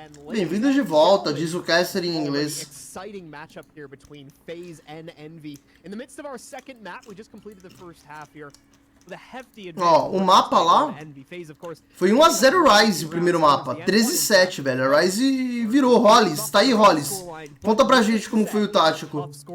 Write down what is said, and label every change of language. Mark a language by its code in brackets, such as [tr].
[pt] Bem-vindos de volta, diz o caster em inglês. [en] Exciting matchup here between FaZe and Envy. In the midst of our second map, we just completed the first half here. [pt] Ó, o mapa lá foi 1 a 0 Rise o primeiro mapa, 13-7, velho. A Rise virou. Hollis, tá aí, Hollis. Conta pra gente como foi o tático.